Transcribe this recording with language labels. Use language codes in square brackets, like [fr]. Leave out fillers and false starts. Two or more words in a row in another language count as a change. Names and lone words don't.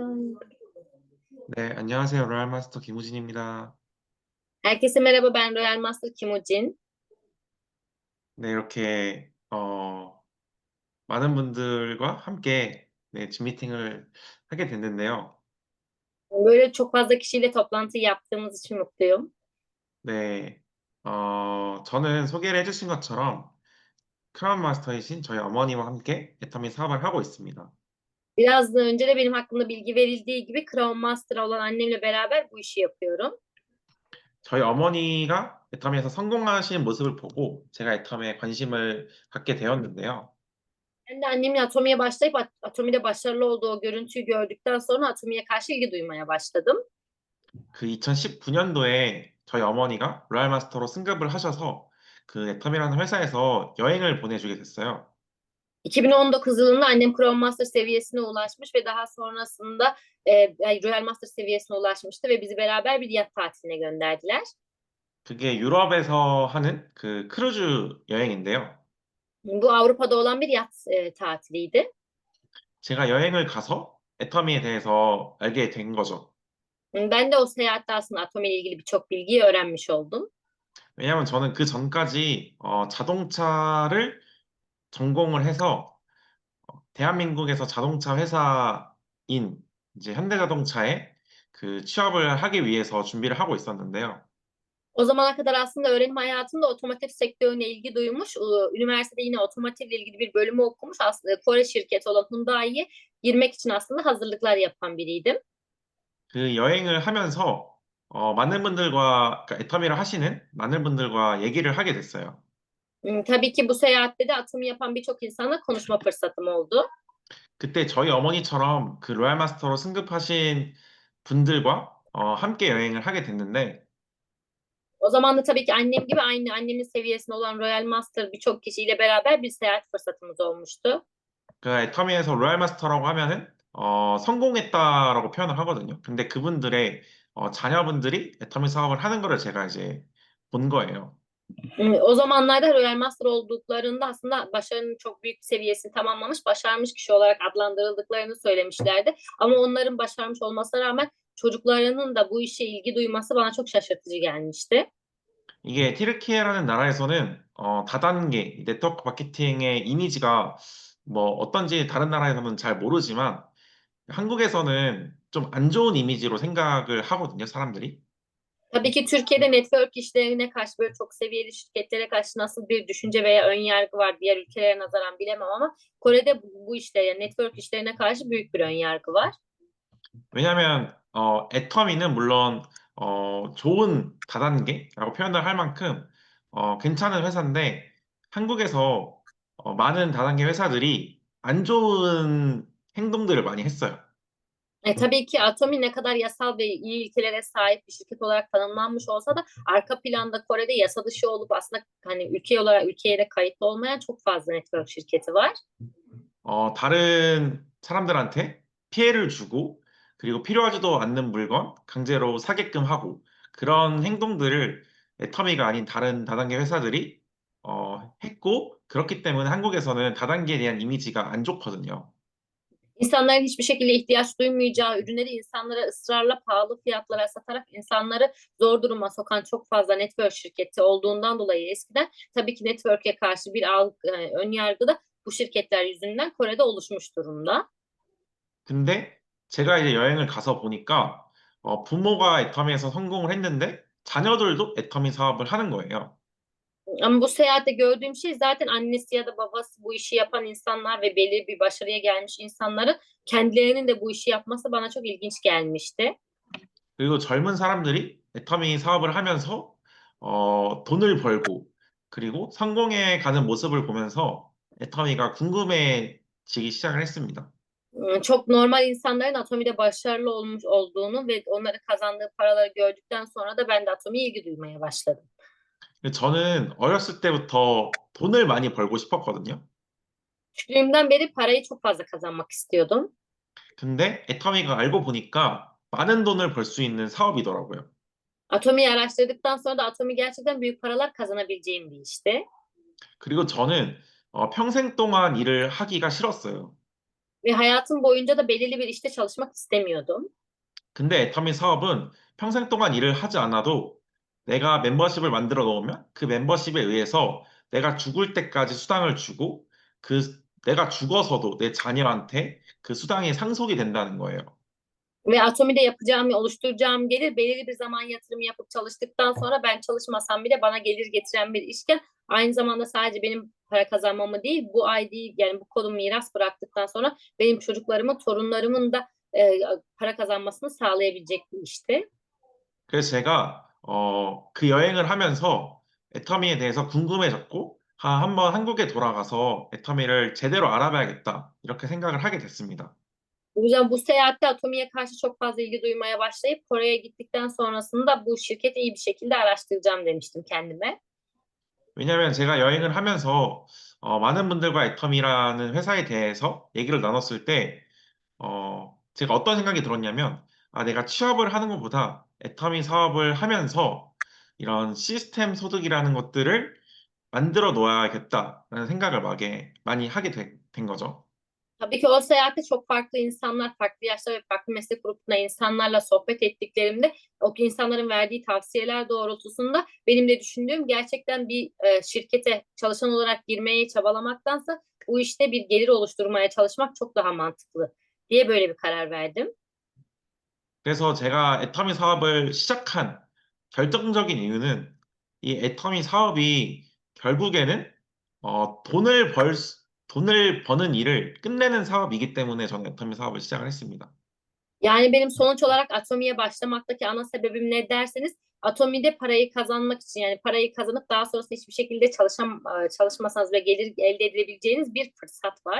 [ko] 네, 안녕하세요. 로얄마스터 김우진입니다. [tr] Herkese merhaba, ben Royal Master Kim Ujin. [ko] 네, 이렇게 많은 분들과 함께 줌 미팅을 하게 됐는데요. [tr] Böyle çok fazla kişiyle toplantı yaptığımız için mutluyum. [ko] 네, 저는 소개를 해주신 것처럼 크라운 마스터이신 저희 어머니와 함께 애터미 사업을 하고 있습니다. [tr] Biraz da önce de benim hakkımda bilgi verildiği gibi Crown Master olan annemle beraber bu işi yapıyorum. [ko] 저희 어머니가 애터미에서 성공하시는 모습을 보고 제가 애터미에 관심을 갖게 되었는데요. [tr] Ben de annemin Atomi'ye başlayıp Atomi'de başarılı olduğu o görüntüyü gördükten sonra Atomi'ye karşı ilgi duymaya başladım. [ko] 그 2019년도에 저희 어머니가 로얄 마스터로 승급을 하셔서 그 애텀이라는 회사에서 여행을 보내주게 됐어요. [tr] 2019 yılında annem Crown Master seviyesine ulaşmış ve daha sonrasında Royal Master seviyesine ulaşmıştı ve bizi beraber bir yat tatiline gönderdiler. [ko] 그게 유럽에서 하는 그 크루즈 여행인데요. [tr] Bu Avrupa'da olan bir yat tatiliydi. [ko] 제가 여행을 가서 애터미에 대해서 알게 된 거죠. [tr] Ben de o seyahatte aslında Atomi ile ilgili birçok bilgiyi öğrenmiş oldum. [ko] 왜냐하면 저는 그 전까지 자동차를 전공을 해서 대한민국에서 자동차 회사인 이제 현대자동차에 그 취업을 하기 위해서 준비를 하고 있었는데요. [tr] O zamana kadar aslında öğrenim hayatında otomotiv sektörüne ilgi duymuş. Üniversitede yine otomotivle ilgili bir bölümü okumuş. Aslında Kore şirketi olan Hyundai'ye girmek için aslında hazırlıklar yapan biriydim. [ko] 그 여행을 하면서 많은 분들과 그러니까 애터미를 하시는 많은 분들과 얘기를 하게 됐어요. [tr] Tabii ki bu seyahatte de atımı yapan birçok insanla konuşma fırsatım oldu. [ko] 그때 저희 어머니처럼 그 로얄 마스터로 승급하신 분들과 함께 여행을 하게 됐는데 [tr] O zaman da tabii ki annem gibi aynı annemin seviyesinde olan Royal Master birçok kişiyle beraber bir seyahat fırsatımız olmuştu. [ko] 그 애터미에서 로얄 마스터라고 하면은 성공했다라고 표현을 하거든요. 근데 그분들의 자녀분들이 애터미 사업을 하는 거를 제가 이제 본 거예요. [tr] O zamanlarda Royal Master olduklarında aslında başarının çok büyük bir seviyesini tamamlamış, başarmış kişi olarak adlandırıldıklarını söylemişlerdi. Ama onların başarmış olmasına rağmen çocuklarının da bu işe ilgi duyması bana çok şaşırtıcı gelmişti. [ko] 이게 튀르키예라는 나라에서는 다단계 네트워크 마케팅의 이미지가 뭐 어떤지 다른 나라에서는 잘 moru지만 한국에서는 좀 안 좋은 이미지로 생각을 하거든요, saram들이. [tr] Tabii ki Türkiye'de network işlerine karşı böyle çok seviyeli şirketlere karşı nasıl bir düşünce veya ön yargı var diğer ülkelere nazaran bilemem ama Kore'de bu işlere yani network işlerine karşı büyük bir ön yargı var. [ko] 왜냐하면 애터미는 물론 좋은 다단계라고 표현을 할 만큼 괜찮은 회사인데 한국에서 많은 다단계 회사들이 안 좋은 행동들을 많이 했어요. [tr] Tabii ki Atomi ne kadar yasal ve iyi ilkelere sahip bir şirket olarak tanımlanmış olsa da arka planda Kore'de yasa dışı olup aslında hani ülkeye de kayıtlı olmayan çok fazla network şirketi var. [ko] 다른 사람들한테 피해를 주고 그리고 필요하지도 않는 물건 강제로 사게끔 하고 그런 행동들을 애터미가 아닌 다른 다단계 회사들이 했고 그렇기 때문에 한국에서는 다단계에 대한 이미지가 안 좋거든요. [tr] İnsanların hiçbir şekilde ihtiyaç duymayacağı ürünleri insanlara ısrarla pahalı fiyatlara satarak insanları zor duruma sokan çok fazla network şirketi olduğundan dolayı eskiden tabii ki network'e karşı bir ön yargı da bu şirketler yüzünden Kore'de oluşmuş durumda. [ko] 근데 제가 이제 여행을 가서 보니까 부모가 애터미에서 성공을 했는데 자녀들도 애터미 사업을 하는 거예요. [tr] Ama bu seyahatte gördüğüm şey zaten annesi ya da babası bu işi yapan insanlar ve belli bir başarıya gelmiş insanların kendilerinin de bu işi yapması bana çok ilginç gelmişti. [ko] 그리고 젊은 사람들이 애터미 사업을 하면서 돈을 벌고 그리고 성공해 가는 모습을 보면서 애터미가 궁금해지기 시작을 했습니다. [tr] Çok normal insanların Atomi'de başarılı olmuş olduğunu ve onları kazandığı paraları gördükten sonra da ben de Atomi'ye ilgi duymaya başladım. [ko] 저는 어렸을 때부터 돈을 많이 벌고 싶었거든요. [tr] Küçüklüğümden beri parayı çok fazla kazanmak istiyordum. [ko] 근데 애터미가 알고 보니까 많은 돈을 벌 수 있는 사업이더라고요. [tr] Atomi'yi araştırdıktan sonra da Atomi gerçekten büyük paralar kazanabileceğim bir işti. [ko] 그리고 저는 평생 동안 일을 하기가 싫었어요. [tr] Ve hayatım boyunca da belirli bir işte çalışmak istemiyordum. [ko] 근데 애터미 사업은 평생 동안 일을 하지 않아도 내가 멤버십을 만들어 놓으면 그 멤버십에 의해서 내가 죽을 때까지 수당을 주고 그 내가 죽어서도 내 자녀한테 그 수당이 상속이 된다는 거예요. [tr] Ve Atomi'de yapacağım, oluşturacağım gelir belirli bir zaman yatırım yapıp çalıştıktan sonra ben çalışmasam bile bana gelir getiren bir işken aynı zamanda sadece benim para kazanmamı değil bu ay değil yani bu konu miras bıraktıktan sonra benim çocuklarımın, torunlarımın da para kazanmasını sağlayabilecek bir işti. [ko] 그래서 제가 그 여행을 하면서 애터미에 대해서 궁금해졌고 한번 한국에 돌아가서 애터미를 제대로 알아봐야겠다 이렇게 생각을 하게 됐습니다. [tr] O yüzden bu seyahatte Atomi'ye karşı çok fazla ilgi duymaya başlayıp Kore'ye gittikten sonrasında bu şirketi iyi bir şekilde araştıracağım demiştim kendime. [ko] 왜냐하면 제가 여행을 하면서 많은 분들과 애텀이라는 회사에 대해서 얘기를 나눴을 때 제가 어떤 생각이 들었냐면 내가 취업을 하는 것보다 애터미 사업을 하면서 이런 시스템 소득이라는 것들을 만들어 놓아야겠다라는 생각을 많이 하게 된 거죠. [tr] Tabii ki o seyahatte çok farklı insanlar, farklı yaşlar ve farklı meslek grubunda insanlarla sohbet ettiklerimde o insanların verdiği tavsiyeler doğrultusunda benim de düşündüğüm gerçekten bir şirkete çalışan olarak girmeye çabalamaktansa bu işte bir gelir oluşturmaya çalışmak çok daha mantıklı diye böyle bir karar verdim. [ko] 그래서 제가 애터미 사업을 시작한 결정적인 이유는 이 애터미 사업이 결국에는 돈을 버는 일을 끝내는 사업이기 때문에 저는 애터미 사업을 시작을 했습니다. [tr] Yani benim sonuç olarak Atomi'ye başlamaktaki ana sebebim ne derseniz Atomi'de parayı kazanmak için yani parayı kazanıp daha sonrasında hiçbir şekilde çalışmasanız ve gelir elde edebileceğiniz bir fırsat var.